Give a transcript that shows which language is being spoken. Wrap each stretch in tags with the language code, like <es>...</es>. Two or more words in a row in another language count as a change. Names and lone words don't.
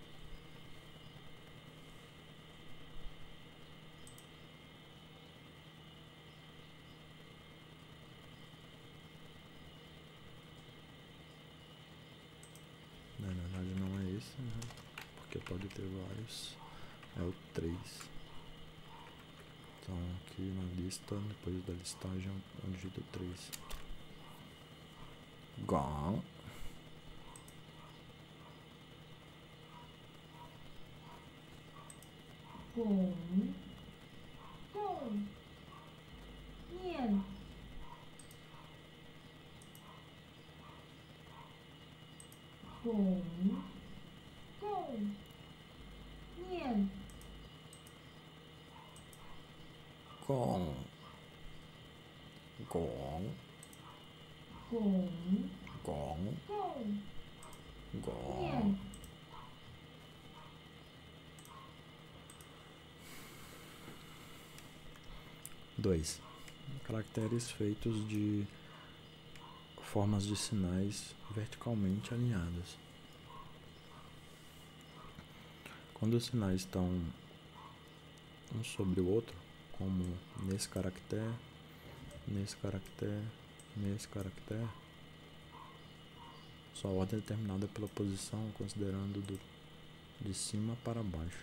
<pt>Na verdade não é esse, né? Porque pode ter vários. É o 3. Então aqui na lista, depois da listagem, eu digito 3. Gong. Gong.</pt> <zh>Gong. Nian.</zh> <pt>Gong.</pt> <zh>Gong. Nian.</zh> <pt>Gong. Gong. Gong. Gong. Gong. Gong. Nian. Dois. Caracteres feitos de formas de sinais verticalmente alinhadas. Quando os sinais estão um sobre o outro, como nesse caractere, nesse caractere, nesse caractere, sua ordem é determinada pela posição considerando de cima para baixo.</pt>